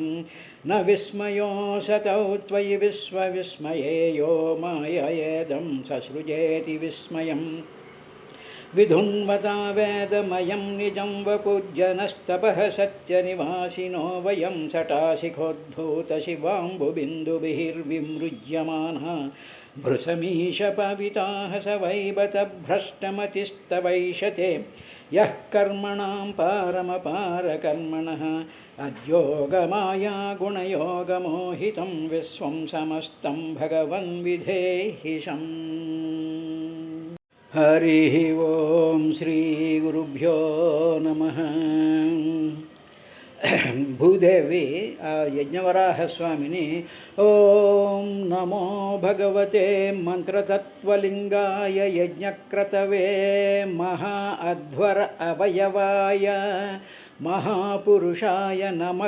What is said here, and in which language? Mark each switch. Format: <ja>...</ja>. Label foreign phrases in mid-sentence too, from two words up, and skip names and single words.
<sa>న విస్మయోऽసతౌ త్వయి విశ్వవిస్మయేయో మాయయేదం ససృజేతి విస్మయం. విధున్వతా వేదమయం నిజం వపుజ్జనస్తపః సత్యనివాసినో వయం. సటాశిఖోద్భూతశివాంబుబిందుభిర్విమృజ్యమానः భృశమీశపవితాः स वै बत भ्रष्टमतिस्तवैषते. यः कर्मणां पारमपारकर्मणः अद्योगमाया गुणयोगमोहितं विश्वं समस्तं भगवन् विधेहि शम्. हरिः ओं श्री गुरुभ्यो नमः.</sa> <te>భూదేవి ఆ యజ్ఞవరాహ స్వామిని</te> <sa>ఓం నమో భగవతే మంత్రతత్వలింగాయ యజ్ఞక్రతవే మహా అధ్వర అవయవాయ మహాపురుషాయ నమః</sa>